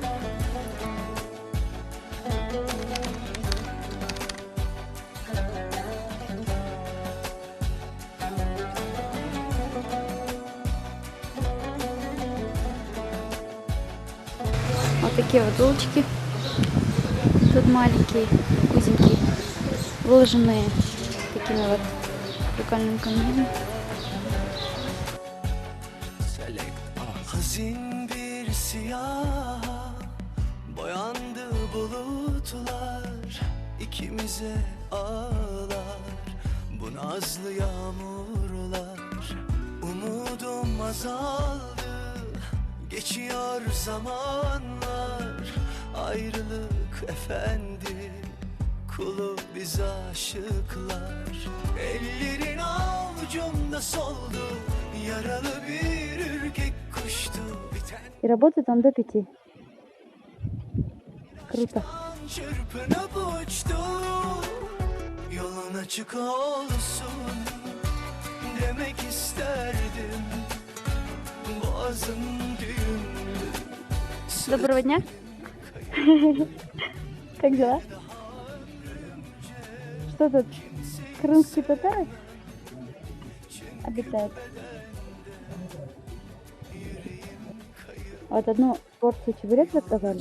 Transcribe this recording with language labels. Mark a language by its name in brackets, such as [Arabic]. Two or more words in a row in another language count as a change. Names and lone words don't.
[Russian] Вот такие вот улочки. Тут маленькие, узенькие, выложенные такими вот прикольными камнями. [Turkish] Hazin bir siyah boyandı bulutlar, ikimize ağlar bu nazlı yağmurlar. Umudum azaldı, geçiyor zamanlar, ayrılık efendi, kulu biz aşıklar. Ellerin avucumda soldu, yaralı bir ürkek kuştu biten. [Russian] И работает он до 5. Круто. [Turkish] Çırpınıp uçtu, yolun açık olsun demek isterdim. Boğazım düğümlü. [Russian] Доброго дня. Как дела? Что тут? Крымские татары обитают. Вот одну порцию чебурек заказали.